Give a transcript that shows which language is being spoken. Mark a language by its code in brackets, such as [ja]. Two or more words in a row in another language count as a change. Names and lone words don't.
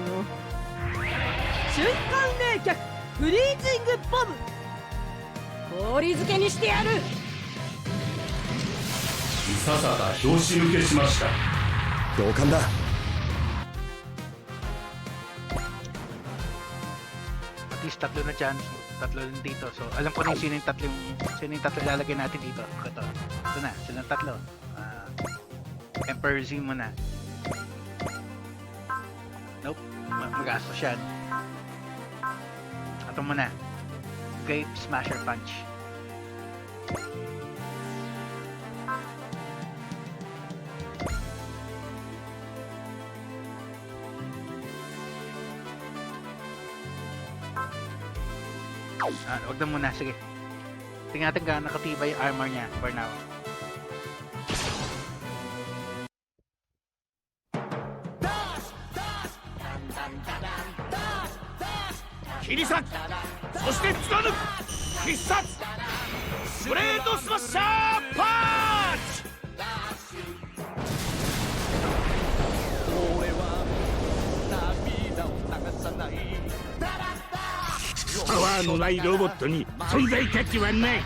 [ja] 瞬間冷却フリージングボム、氷漬けにしてやる。いささか拍子抜けしました。同感だ。 [tl] least tatlo na chance. Tatlo lang dito. So, alam ko na yung sino yung tatlo ilalagay natin dito. Ito na, silang tatlo. Emperor Z muna. Nope, magastos yan. Ito muna. Grape Smasher Punch. Wag na muna, sige. Tingnan natin gaano nakatibay yung armor niya [en] for now. [tl] Kirisak! [ja] そして貫く必殺ブレードスマッシャーパンチパワーのないロボットに存在価値はない。